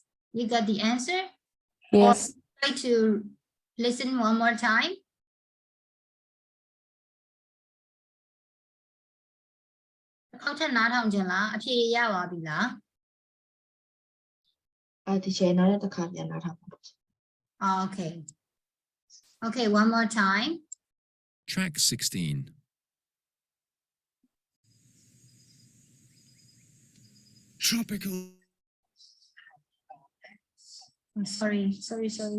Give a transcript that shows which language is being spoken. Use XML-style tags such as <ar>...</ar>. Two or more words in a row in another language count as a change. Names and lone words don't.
<en>You got the answer. Yes. Try to listen one more time.</en> <my>teacher နောက်တစ်ခါပြန်နားထောင်ပါ</my> <en>Okay. Okay, one more time. Track 16. Tropical... I'm sorry. Sorry.</en>